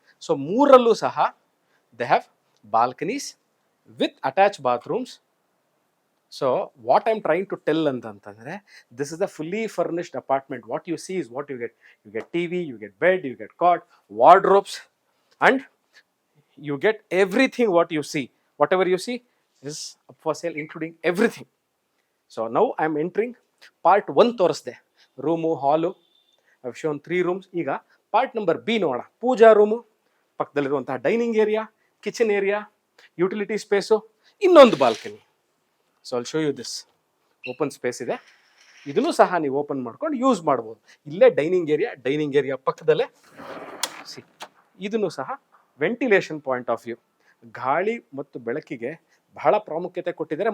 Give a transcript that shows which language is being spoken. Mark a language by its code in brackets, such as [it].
[en] So 3ರಲ್ಲೂ ಸಹ they have balconies with attach bathrooms. So what I'm trying to tell ಅಂತಂದರೆ, this is a fully furnished apartment. What you see is what you get. You get TV, you get bed, you get cot, wardrobes, and you get everything what you see. Whatever you see is up for sale, including everything. So now I am entering part 1 [kn] ತೋರಿಸ್ದೆ, room, ಹಾಲು. [en] I have shown 3 rooms. [kn] ಈಗ part number B ನೋಡೋಣ. ಪೂಜಾ room, ಪಕ್ಕದಲ್ಲಿರುವಂತಹ dining area, kitchen area, utility space, ಇನ್ನೊಂದು balcony. [en] So I'll show you this. [kn] Open space ಇದೆ, ಇದನ್ನು ಸಹ ನೀವು open ಮಾಡ್ಕೊಂಡು use ಮಾಡ್ಬೋದು. ಇಲ್ಲೇ ಡೈನಿಂಗ್ ಏರಿಯಾ ಪಕ್ಕದಲ್ಲೇ ಸಿ, ಇದನ್ನು ಸಹ [en] ventilation point of view, [kn] ಗಾಳಿ ಮತ್ತು ಬೆಳಕಿಗೆ ಬಹಳ ಪ್ರಾಮುಖ್ಯತೆ ಕೊಟ್ಟಿದ್ದಾರೆ.